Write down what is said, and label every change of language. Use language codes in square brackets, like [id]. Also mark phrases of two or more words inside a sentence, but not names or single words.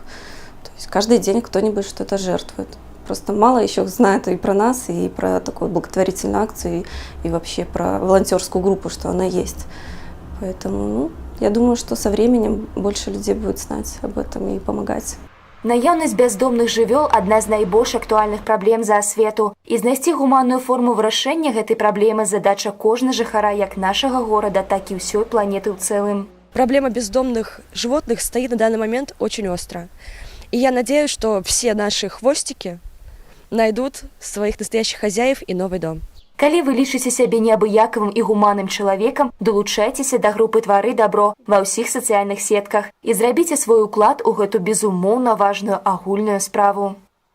[ru] То есть каждый день кто-нибудь что-то жертвует. Просто мало еще знает и про нас, и про такую благотворительную акцию, и вообще про волонтерскую группу, что она есть. Поэтому я думаю, что со временем больше людей будет знать об этом и помогать. [be] Наяўнасць бяздомных жывёл адна з найбольш актуальных праблем за асвету. І знайсці гуманную форму вырашэння гэтай праблемы задача кожнага жыхара як нашага горада, так і ўсёй планеты ў цэлым. [ru] Проблема бездомных животных стоит на данный момент очень остро. И я надеюсь, что все наши хвостики найдут своих настоящих хозяев и новый дом. [be] Калі вы лічыце сябе неабыякавым і гуманным чалавекам, далучайцеся да групы «Твары дабро» ва ўсіх сацыяльных сетках і зрабіце свой уклад у гэту безумоўна важную агульную справу.